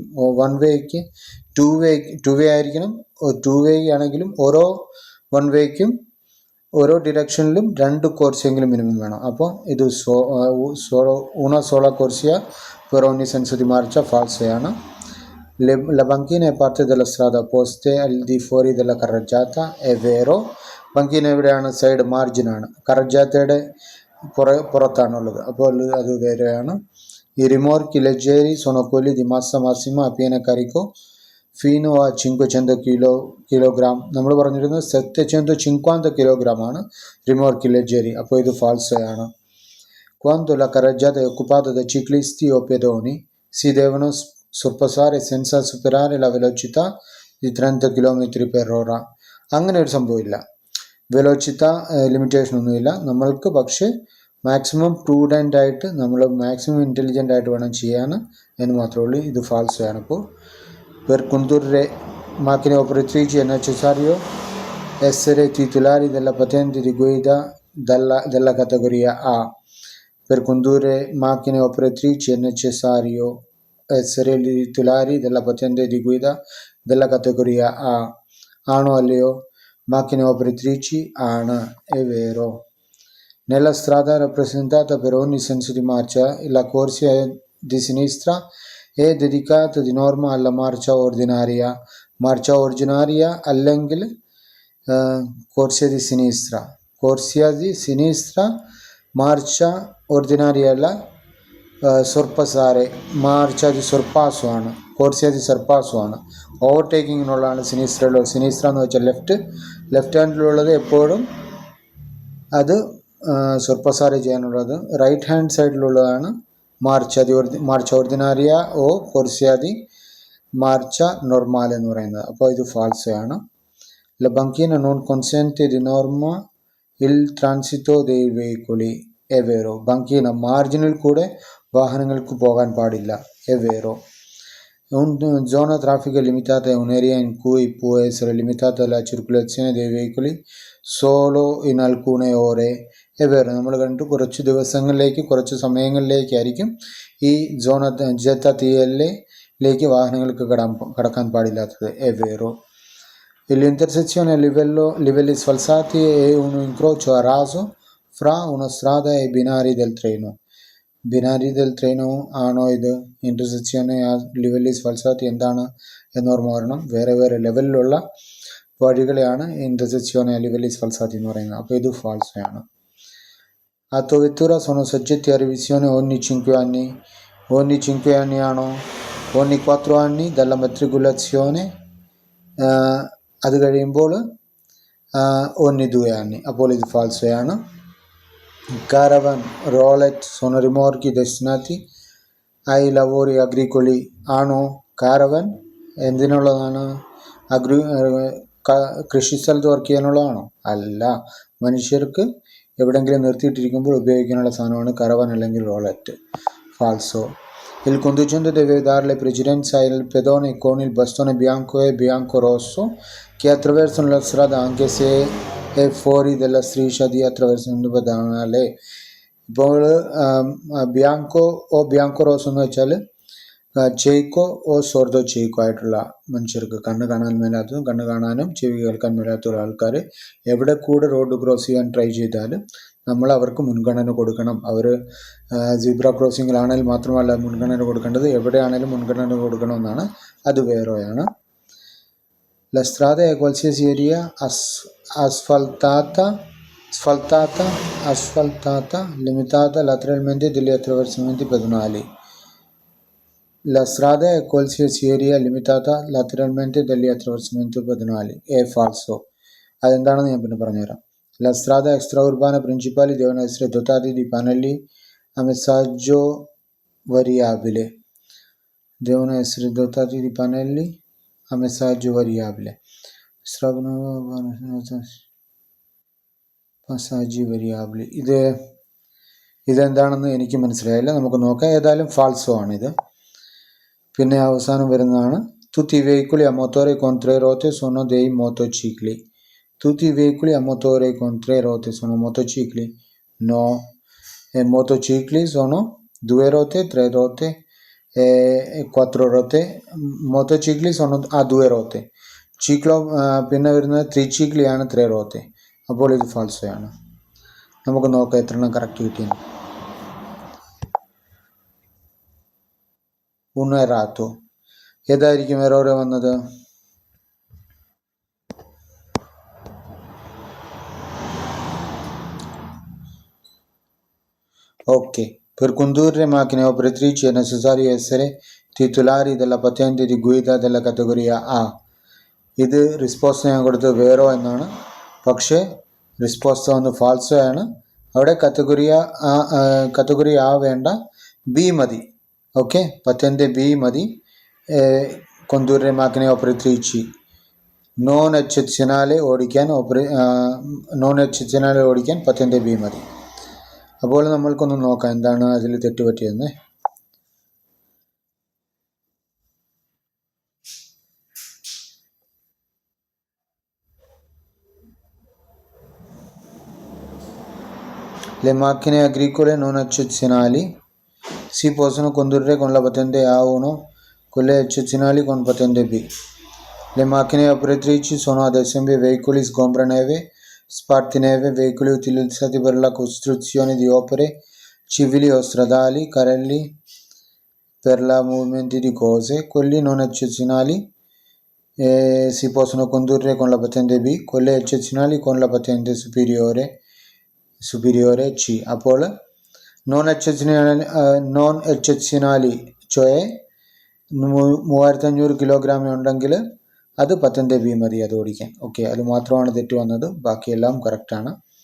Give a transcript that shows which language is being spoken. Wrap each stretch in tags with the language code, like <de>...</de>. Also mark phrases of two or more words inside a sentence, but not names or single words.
<en>one way-ക്ക് two way</en> <ml>ആയിരിക്കണം.</ml> <en>two way</en> <ml>ആണെങ്കിലും ഓരോ</ml> <en>one way-ക്കും</en> <ml>ഓരോ ഡിറക്ഷനിലും 2 കോർസിയെങ്കിലും മിനിമം വേണം. അപ്പോൾ ഇത്</ml> <it>una sola corsia per ogni senso di marcia</it> <ml>ഫാൾസോയാണ്.</ml> <it>La banchina è parte della strada opposta al di fuori della carreggiata. È vero.</it> <ml>ബങ്കീന എവിടെയാണ്? സൈഡ് മാർജിനാണ്. കറജാത്തയുടെ പുറത്താണുള്ളത്. അപ്പോൾ അത് വേറെയാണ്.</ml> <it>I rimorchi leggeri sono quelli di massa massima a pieno carico fino a 500 kg.</it> <ml>നമ്മൾ പറഞ്ഞിരുന്നത് 750 kg ആണ്</ml> <it>rimorchi leggeri.</it> <ml>അപ്പോൾ ഇത് ഫാൾസോയാണ്.</ml> <it>Quando la carreggiata è occupata da ciclisti o pedoni si devono sorpassare senza superare la velocità di 30 km/h.</it> <ml>അങ്ങനെ ഒരു സംഭവമില്ല. വെലോസിറ്റ ലിമിറ്റേഷൻ ഒന്നുമില്ല നമ്മൾക്ക്. പക്ഷേ</ml> <en>maximum prudent</en> <ml>ആയിട്ട് നമ്മൾ</ml> <en>maximum intelligent</en> <ml>ആയിട്ട് വേണം ചെയ്യാൻ എന്ന് മാത്രമേ ഉള്ളൂ. ഇത് ഫാൾസോയാണ്. അപ്പോൾ</ml> <it>per condurre macchine operatrici è necessario essere titolari della patente di guida della categoria A. Per condurre macchine operatrici è necessario essere titolari della patente di guida della categoria A.</it> <ml>ആണോ അല്ലയോ?</ml> <it>macchine operatrici</it> <ml>ആണ്.</ml> <it>È vero. Nella strada rappresentata per ogni senso di marcia la corsia di sinistra è dedicata di norma alla marcia ordinaria. Marcia ordinaria</it> <ml>അല്ലെങ്കിൽ</ml> <it>corsia di sinistra. Corsia di sinistra, marcia ordinaria</it> <ml>അല്ല.</ml> <it>sorpassare marcia di sorpasso</it> <ml>ആണ്.</ml> <it>corsia di sorpasso</it> <ml>ആണ്. ഓവർടേക്കിങ്ങിനുള്ളതാണ് സിനിസ്ട്രയിലുള്ളത്. സിനിസ്ട്ര എന്ന് വെച്ചാൽ</ml> <en>left hand-ിലുള്ളത്</en> <ml>എപ്പോഴും അത് sorpassare ചെയ്യാനുള്ളത്.</ml> <en>right hand side-ിലുള്ളതാണ്</en> <it>marcia ordinaria o corsia di marcia normale</it> <ml>എന്ന് പറയുന്നത്. അപ്പോൾ ഇത് ഫാൾസോയാണ്.</ml> <it>La banchina non consente di norma il transito dei veicoli. È vero.</it> <ml>ബങ്കീന മാർജിനിൽ കൂടെ വാഹനങ്ങൾക്ക് പോകാൻ പാടില്ല.</ml> <it>È vero. Una zona traffico limitata è un'area in cui può essere limitata la circolazione dei veicoli solo in alcune ore. È vero.</it> <ml>നമ്മൾ കണ്ടു കുറച്ച് ദിവസങ്ങളിലേക്ക് കുറച്ച് സമയങ്ങളിലേക്കായിരിക്കും ഈ സോണ ZTL-ലേക്ക് വാഹനങ്ങൾക്ക് കടക്കാൻ പാടില്ലാത്തത്.</ml> <it>È vero. L'intersezione a livelli sfalsati è un incrocio a raso fra una strada e i binari del treno. binari del treno</it> <ml>ആണോ ഇത്?</ml> <it>intersezione a livelli sfalsati</it> <ml>എന്താണ് എന്ന് ഓർമ്മ വരണം. വേറെ ലെവലിലുള്ള വഴികളെയാണ്</ml> <it>intersezione a livelli sfalsati</it> <ml>എന്ന് പറയുന്നത്. അപ്പോൾ ഇത് ഫാൾസോയാണ്.</ml> <it>Autovettura sono soggetti a revisione ogni 5 anni. Ogni 5 anni</it> <ml>ആണോ?</ml> <it>ogni 4 anni dalla matricolazione.</it> <ml>അത് കഴിയുമ്പോൾ</ml> <it>ogni 2 anni.</it> <ml>അപ്പോൾ ഇത് ഫാൾസോയാണ്.</ml> <it>Caravan, roulette sono rimorchi destinati ai lavori agricoli.</it> <ml>ആണോ? കാരവൻ എന്തിനുള്ളതാണ്? കൃഷിസ്ഥലത്ത് വർക്ക് ചെയ്യാനുള്ളതാണോ? അല്ല. മനുഷ്യർക്ക് എവിടെയെങ്കിലും നിർത്തിയിട്ടിരിക്കുമ്പോൾ ഉപയോഗിക്കാനുള്ള സാധനമാണ് കരവൻ അല്ലെങ്കിൽ റോളറ്റ്.</ml> <it>falso. Il conducente deve dare le precedenza al pedone con il bastone bianco e bianco-rosso che attraversano la strada anche se è fuori della striscia di attraversamento pedonale.</it> <ml>ഇപ്പോൾ</ml> <it>bianco o bianco rosso</it> <ml>എന്ന് വെച്ചാൽ</ml> <it>cieco o sordo cieco</it> <ml>ആയിട്ടുള്ള മനുഷ്യർക്ക് കണ്ണ് കാണാൻ മേലാത്തതും കണ്ണ് കാണാനും ചെവി കേൾക്കാൻ മേലാത്തുള്ള ആൾക്കാർ എവിടെ കൂടെ</ml> <en>road cross</en> <ml>ചെയ്യാൻ ട്രൈ ചെയ്താലും നമ്മൾ അവർക്ക് മുൻഗണന കൊടുക്കണം. അവർ</ml> <en>zebra crossing-ിലാണെങ്കിൽ</en> <ml>മാത്രമല്ല മുൻഗണന കൊടുക്കേണ്ടത്, എവിടെയാണെങ്കിലും മുൻഗണന കൊടുക്കണമെന്നാണ്. അത് വേറെയാണ്.</ml> <it>La strada è qualsiasi area asfaltata, limitata lateralmente dagli attraversamenti pedonali. La strada è qualsiasi area limitata lateralmente dagli attraversamenti pedonali. È falso.</it> <ml>അതെന്താണെന്ന് ഞാൻ പിന്നെ പറഞ്ഞുതരാം.</ml> <it>La strada extraurbana principali devono essere dotati di pannelli a messaggio variabile. Devono essere dotati di pannelli a messaggio variabile. Passaggi variabili.</it> <ml>ഇതെന്താണെന്ന് എനിക്ക് മനസ്സിലായില്ല. നമുക്ക് നോക്കാം. ഏതായാലും ഫാൾസോ ആണിത്. പിന്നെ അവസാനം വരുന്നതാണ്</ml> <it>tutti i veicoli a motore con 3 ruote sono dei motocicli. Tutti i veicoli a motore con 3 ruote sono motocicli? No. E motocicli sono 2 ruote, 3 ruote e 4 ruote. Motocicli sono a 2 ruote. Ciclo</it> <ml>പിന്നെ വരുന്നത്</ml> <it>tricicli-യാണ് 3 ruote.</it> <ml>അപ്പോൾ ഇത് ഫാൾസോയാണ്. നമുക്ക് നോക്കാം എത്ര എണ്ണം കറക്റ്റ് കിട്ടിയെന്ന്.</ml> <it>uno errato.</it> <ml>ഏതായിരിക്കും എറോറ് വന്നത്?</ml> <it>Ok, per condurre macchine operatrici è necessario essere titolari della patente di guida della categoria A.</it> <ml>ഇത് റിസ്പോൺസ് ഞാൻ കൊടുത്തത് വേറോ എന്നാണ്. പക്ഷേ റിസ്പോൺസ് വന്ന് ഫാൾസോ ആണ്. അവിടെ കാറ്റഗറി ആ വേണ്ട, ബി മതി. ഓക്കെ,</ml> <it>patente B</it> <ml>മതി.</ml> <it>condurre macchine operatrici non eccezionale</it> <ml>ഓടിക്കാൻ</ml> <it>patente B</it> <ml>മതി. അപ്പോൾ നമ്മൾക്കൊന്ന് നോക്കാം എന്താണ് അതിൽ തെറ്റുപറ്റിയെന്ന്.</ml> <it>Le macchine agricole non eccezionali si possono condurre con la patente A1, quelle eccezionali con patente B. Le macchine operatrici sono ad esempio veicoli sgombraneve, spartineve, veicoli utilizzati per la costruzione di opere civili o stradali, carrelli per la movimento di cose. Quelli non eccezionali si possono condurre con la patente B, quelle eccezionali con la patente superiore C.</it> <ml>അപ്പോൾ</ml> <it>non eccezionali</it> <ml>cioè 3500 കിലോഗ്രാം ഉണ്ടെങ്കിൽ അത്</ml> <it>patente B</it> <ml>മതി അത് ഓടിക്കാൻ. ഓക്കെ, അത് മാത്രമാണ് തെറ്റ് വന്നത്. ബാക്കിയെല്ലാം കറക്റ്റാണ്.</ml>